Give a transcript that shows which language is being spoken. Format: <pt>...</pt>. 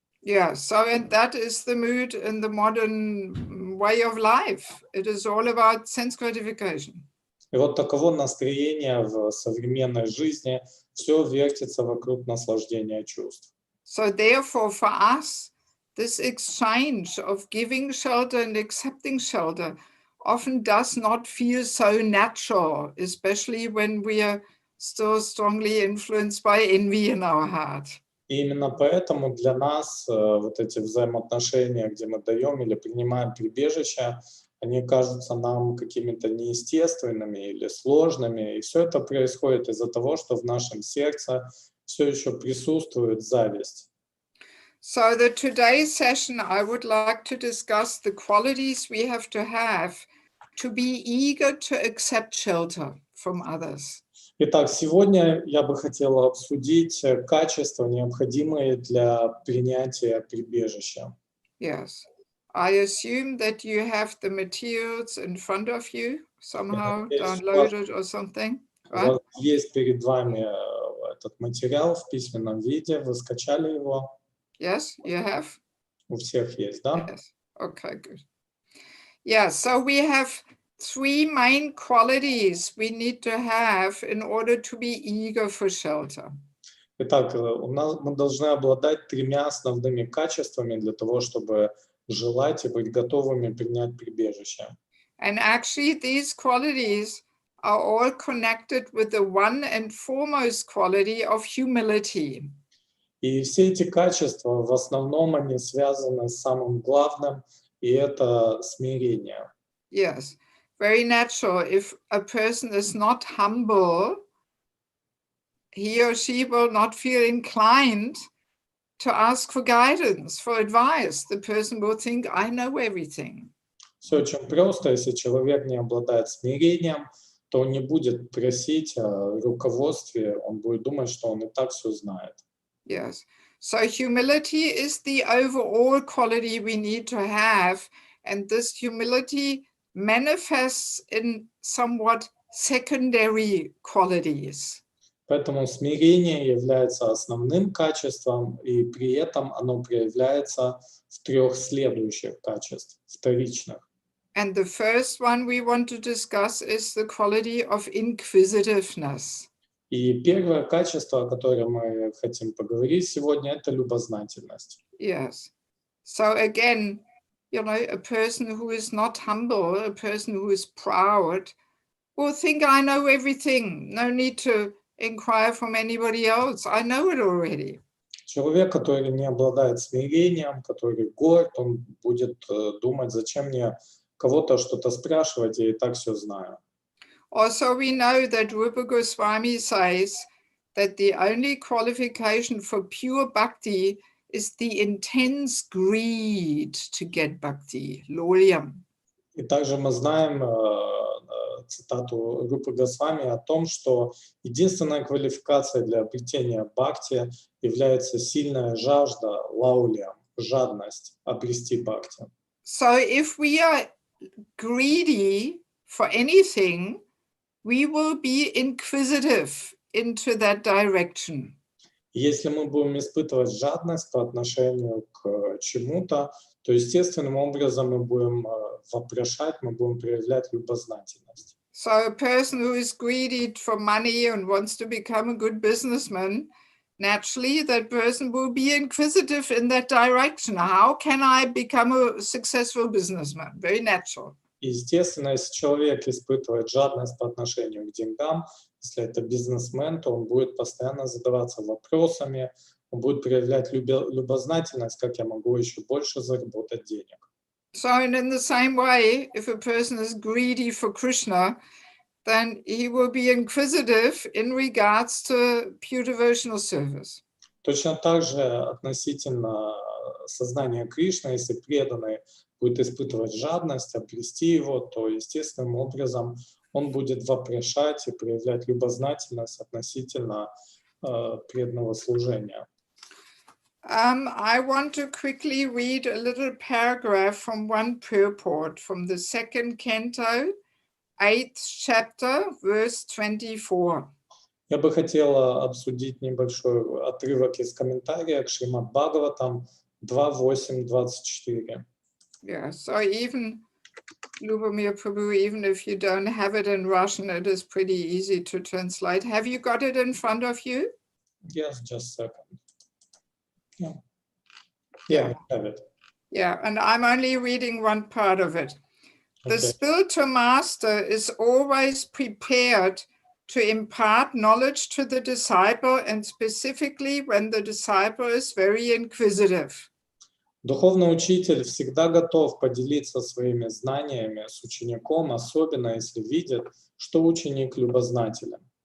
<en>Yeah, so and that is the mood in the modern way of life. It is all about sense gratification.</en> <ru>И вот таково настроение в современной жизни, все вертится вокруг наслаждения чувств.</ru> <en>So therefore, for us, this exchange of giving shelter and accepting shelter often does not feel so natural, especially when we are still strongly influenced by envy in our heart.</en> <ru>И именно поэтому для нас вот эти взаимоотношения, где мы даем или принимаем прибежище, они кажутся нам какими-то неестественными или сложными. И все это происходит из-за того, что в нашем сердце все еще присутствует зависть.</ru> <en>So the today's session, I would like to discuss the qualities we have to be eager to accept shelter from others.</en> <ru>Итак, сегодня я бы хотела обсудить качества, необходимые для принятия прибежища.</ru> <en>Yes. I assume that you have the materials in front of you, somehow downloaded or something,</en> <ru>У</ru> <en>right?</en> <ru>вас есть перед вами этот материал в письменном виде, вы скачали его?</ru> <en>Yes, you have?</en> <ru>У всех есть, да?</ru> <en>Yes. Okay, good. Yeah, so we have 3 main qualities we need to have in order to be eager for shelter.</en> <ru>Итак, мы должны обладать 3 основными качествами для того, чтобы желать и быть готовыми принять прибежище.</ru> <en>And actually, these qualities are all connected with the one and foremost quality of humility.</en> <ru>И все эти качества, в основном, они связаны с самым главным, и это смирение.</ru> <en>Yes, very natural. If a person is not humble, he or she will not feel inclined to ask for guidance, for advice. The person will think, I know everything.</en> <ru>Все очень просто. Если человек не обладает смирением, то он не будет просить о руководстве, он будет думать, что он и так все знает.</ru> <en>Yes. So humility is the overall quality we need to have. And this humility manifests in somewhat secondary qualities.</en> <ru>Поэтому смирение является основным качеством, и при этом оно проявляется в 3 следующих качествах, вторичных.</ru> <en>And the first one we want to discuss is the quality of inquisitiveness.</en> <ru>И первое качество, о котором мы хотим поговорить сегодня, это любознательность.</ru> <en>Yes. So again, a person who is not humble, a person who is proud, will think, I know everything. No need to inquire from anybody else. I know it already.</en> <ru>Человек, который не обладает смирением, который горд, он будет думать, зачем мне кого-то что-то спрашивать, я и так все знаю.</ru> <en>Also, we know that Rupa Goswami says that the only qualification for pure bhakti is the intense greed to get bhakti, lolyam.</en> <ru>И также мы знаем цитату Рупы Госвами о том, что единственная квалификация для обретения бхакти является сильная жажда, лаулия, жадность обрести бхакти.</ru> <en>So if we are greedy for anything, we will be inquisitive into that direction.</en> <ru>Если мы будем испытывать жадность по отношению к чему-то, то естественным образом мы будем вопрошать, мы будем проявлять любознательность.</ru> <en>So a person who is greedy for money and wants to become a good businessman naturally that person will be inquisitive in that direction. How can I become a successful businessman? Very natural.</en> <ru>Естественно, если человек испытывает жадность по отношению к деньгам, если это бизнесмен, то он будет постоянно задаваться вопросами, он будет проявлять любознательность, как я могу еще больше заработать денег.</ru> <en>So in the same way, if a person is greedy for Krishna, then he will be inquisitive in regards to pure devotional service.</en> <ru>Точно так же относительно сознания Кришны, если преданный будет испытывать жадность, обрести его, то естественным образом он будет вопрошать и проявлять любознательность относительно преданного служения.</ru> <en>I want to quickly read a little paragraph from one purport from the second canto, 8th chapter, verse 24.</en> <ru>Я бы хотела обсудить небольшой отрывок из комментария к Шримад Бхагаватам 2.8.24.</ru> <en>Yeah, so even, Lubomir Prabhu, even if you don't have it in Russian, it is pretty easy to translate. Have you got it in front of you? Yes, just a second. Yeah, I have it. Yeah, and I'm only reading one part of it. The Okay. spiritual master is always prepared to impart knowledge to the disciple, and specifically when the disciple is very inquisitive.</en> <ru>Духовный учитель всегда готов поделиться своими знаниями с учеником, особенно если видит, что ученик любознателен.</ru>